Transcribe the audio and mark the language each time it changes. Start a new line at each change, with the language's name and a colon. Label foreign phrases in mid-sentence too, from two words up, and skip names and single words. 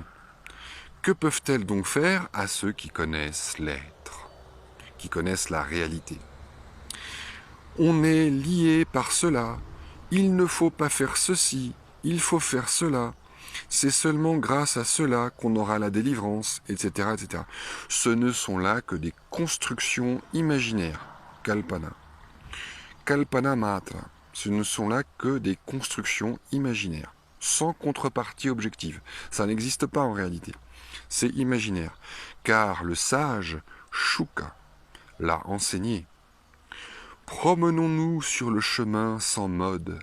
French: Que peuvent-elles donc faire à ceux qui connaissent l'être, qui connaissent la réalité? On est lié par cela, il ne faut pas faire ceci, il faut faire cela, c'est seulement grâce à cela qu'on aura la délivrance, etc., etc. Ce ne sont là que des constructions imaginaires, kalpana.
Sanskrit: कल्पना मात्र,
French: ce ne sont là que des constructions imaginaires, sans contrepartie objective. Ça n'existe pas en réalité. C'est imaginaire, car le sage, Shuka, l'a enseigné. Promenons-nous sur le chemin sans mode.